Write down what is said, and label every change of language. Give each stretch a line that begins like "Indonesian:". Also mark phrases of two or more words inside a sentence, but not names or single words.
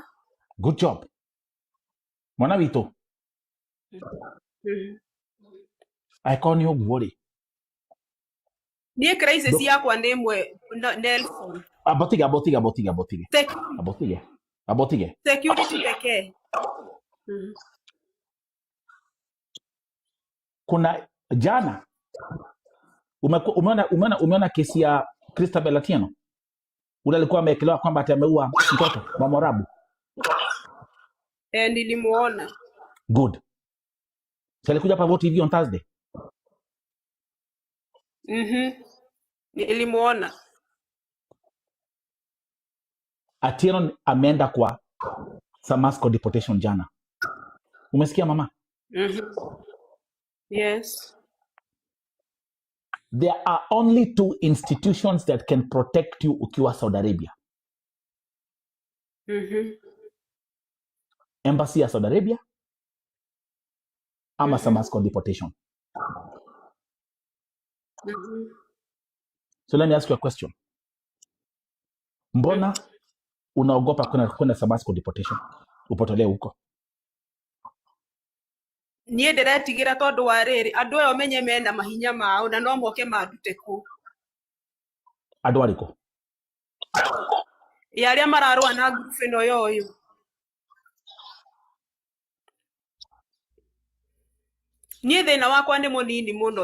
English: Good job.
Kikuyu: Mwana witũ angĩkorwo nĩ ũguo rĩ, niĩ crisis yakwa nĩ ĩmwe Nelson. Abotige.
Swahili: Security pekee. Kuna jana umeona kesi ya Christabel Atieno ule alikuwa amekelewa kwamba ameua mtoto wa Mwarabu. Nilimuona. Good. So alikuja hapa Vote TV
English: on Thursday.
Swahili: Nilimuona. Atieno ameenda kwa Samasco deportation jana. Umesikia mama? Yes.
English: There are only 2 institutions that can protect you ukiwa Saudi Arabia.
Swahili: Embassy ya Saudi Arabia ama Samasco deportation.
English: So let me ask you a question.
Swahili: Mbona unaogopa kwenda Samasco deportation? Upotolee huko.
Kikuyu: Niĩ ndĩretigira tondũ wa rĩrĩ andũ aya menye mena mahinya mao na no moke mandute ku. Andũ arĩkũ? Arĩa mararũa na group ĩno yoyo. Niĩ thĩna wakwa nĩ mũnini mũno.